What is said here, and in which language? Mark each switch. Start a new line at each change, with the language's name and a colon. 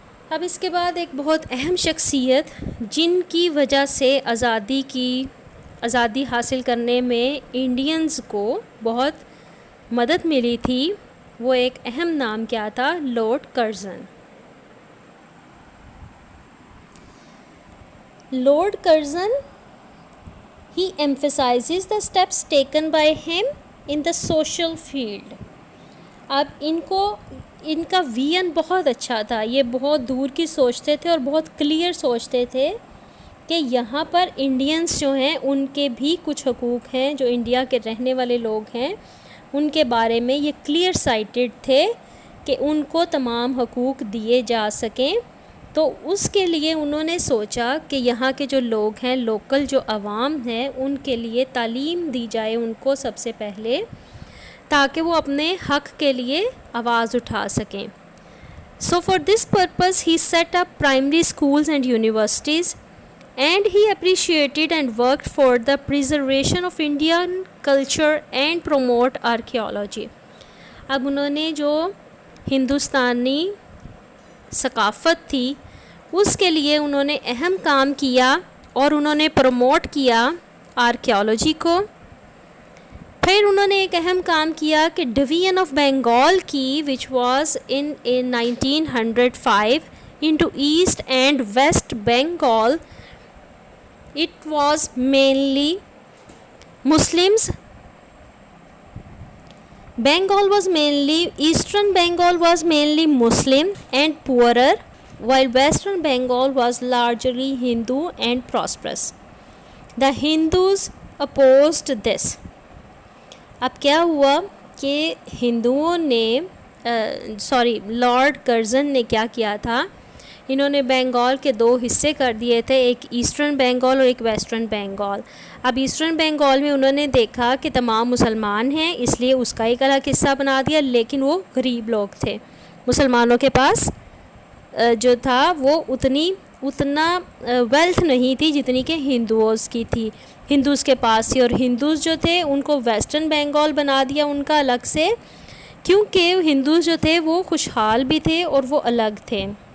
Urdu: اب اس کے بعد ایک بہت اہم شخصیت جن کی وجہ سے آزادی حاصل کرنے میں انڈینز کو بہت مدد ملی تھی, وہ ایک اہم نام کیا تھا, lord Curzon.
English: Lord Curzon he emphasizes the steps taken by him in the social field.
Urdu: اب ان کا ویژن بہت اچھا تھا, یہ بہت دور کی سوچتے تھے اور بہت کلیئر سوچتے تھے کہ یہاں پر انڈینس جو ہیں ان کے بھی کچھ حقوق ہیں, جو انڈیا کے رہنے والے لوگ ہیں ان کے بارے میں یہ کلیئر سائٹڈ تھے کہ ان کو تمام حقوق دیے جا سکیں. تو اس کے لیے انہوں نے سوچا کہ یہاں کے جو لوگ ہیں, لوکل جو عوام ہیں, ان کے لیے تعلیم دی جائے ان کو سب سے پہلے, تاکہ وہ اپنے حق کے لیے آواز اٹھا سکیں.
English: So for this purpose he set up primary schools and universities, and he appreciated and worked for the preservation of Indian culture and promote archaeology.
Urdu: اب انہوں نے جو ہندوستانی ثقافت تھی اس کے لیے انہوں نے اہم کام کیا, اور انہوں نے پروموٹ کیا آرکیالوجی کو. پھر انہوں نے ایک اہم کام کیا کہ
English: Division of Bengal کی which was in 1905 into east and west Bengal. It was mainly Muslims. Bengal was mainly, Eastern Bengal was mainly Muslim and poorer, while Western Bengal was largely Hindu and prosperous. The Hindus opposed this.
Urdu: اب کیا ہوا کہ ہندوؤں نے lord Curzon نے کیا کیا تھا انہوں نے بنگال کے 2 حصے کر دیے تھے, ایک ایسٹرن بنگال اور ایک ویسٹرن بنگال. اب ایسٹرن بنگال میں انہوں نے دیکھا کہ تمام مسلمان ہیں, اس لیے اس کا ایک الگ حصہ بنا دیا, لیکن وہ غریب لوگ تھے, مسلمانوں کے پاس جو تھا وہ اتنا ویلتھ نہیں تھی جتنی کہ ہندوز کی تھی, ہندوز کے پاس تھی. اور ہندوز جو تھے ان کو ویسٹرن بنگال بنا دیا ان کا الگ سے, کیونکہ ہندوز جو تھے وہ خوشحال بھی تھے اور وہ الگ تھے.